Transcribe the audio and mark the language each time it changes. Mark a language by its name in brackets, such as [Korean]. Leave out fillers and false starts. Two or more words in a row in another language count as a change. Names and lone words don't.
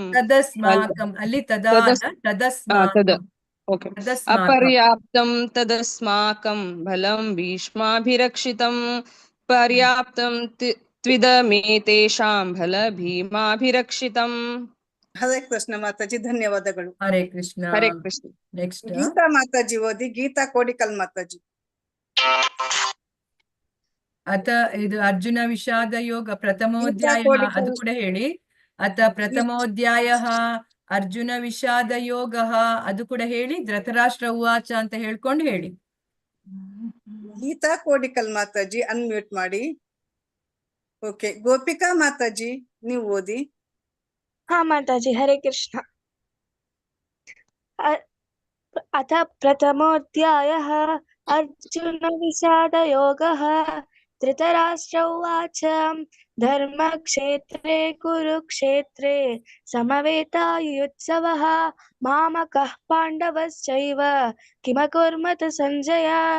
[Kannada] तदस्माकम् ಅಲ್ಲಿ ತದಾ ಅಲ್ಲ, ತದಸ್ಮಾಕಂ [Sanskrit] अपर्याप्तं तदस्माकं बलं भीष्माभिरक्षितं पर्याप्तं त्विदमेतेषां बल भीमाभिरक्षितम् [Kannada] ಹರೇ ಕೃಷ್ಣ ಮಾತಾಜಿ, ಧನ್ಯವಾದಗಳು. ಹರೇ ಕೃಷ್ಣ. ಹರೇ ಕೃಷ್ಣ. ನೆಕ್ಸ್ಟ್ ಗೀತಾ ಮಾತಾಜಿ ಓದಿ. ಗೀತಾ ಕೋಡಿಕಲ್ ಮಾತಾಜಿ. ಅತ ಇದು ಅರ್ಜುನ ವಿಷಾದ ಯೋಗ ಪ್ರಥಮೋಧ್ಯಾಯ, ಅದು ಕೂಡ ಹೇಳಿ. ಅತ ಪ್ರಥಮೋಧ್ಯಾಯ ಅರ್ಜುನ ವಿಷಾದ ಯೋಗ, ಅದು ಕೂಡ ಹೇಳಿ. ಧೃತರಾಷ್ಟ್ರ ಉವಾಚ ಅಂತ ಹೇಳ್ಕೊಂಡು ಹೇಳಿ. ಗೀತಾ ಕೋಡಿಕಲ್ ಮಾತಾಜಿ ಅನ್ಮ್ಯೂಟ್ ಮಾಡಿ. ಓಕೆ, ಗೋಪಿಕಾ ಮಾತಾಜಿ ನೀವು ಓದಿ. [Hindi] हाँ माताजी, हरे कृष्ण। [Sanskrit] अथ प्रथमोऽध्यायः अर्जुन विषाद योगः। धृतराष्ट्र उवाच धर्मक्षेत्रे कुरुक्षेत्रे समवेतायुत्सवः मामकः पाण्डवश्चैव किमकुर्वत सञ्जय।